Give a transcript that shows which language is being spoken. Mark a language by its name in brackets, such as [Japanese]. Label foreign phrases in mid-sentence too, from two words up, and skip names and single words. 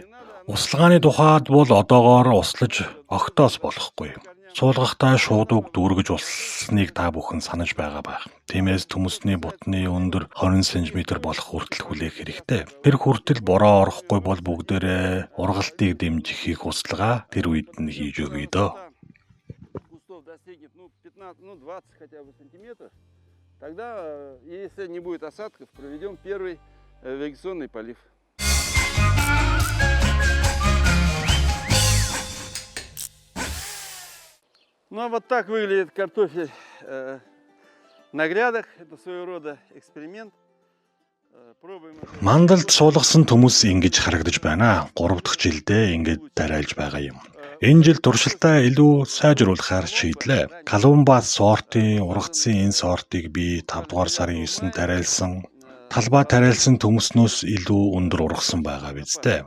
[Mongolian] Услагааны тухайд бол одоогоор услаж огтоос болохгүй. Суулгахтаа шуудууг дүүргэж улсныг та бүхэн санаж байгаа байх. Тиймээс төмсний бутны өндөр 20 см болох хүртэл хүлээх хэрэгтэй. Тэр хүртэл бороо орохгүй бол бүгдээрээ ургалтыг дэмжихийг услага тэр үед нь хийж өгье дөө. [Russian] Кустов достигнет 15-20 хотя бы сантиметров. Тогда, если не будет осадков, проведем первый вегетационный полив. Ну а вот так выглядит картофель на грядах. Это своего рода эксперимент. Пробуем. [Mongolian] Мандалд суулгасан төмс ингэж харагдаж байна. 3 дахь жилдээ ингэж тариалж байгаа юм. Энэ жил туршилтаа илүү сайжруулахаар шийдлээ. Колумбас сортын ургацсан энэ сортыг би 5 дугаар сарын 9-нд тариалсан. Талбай тариалсан төмснөөс илүү өндөр ургасан байгаа биз дээ.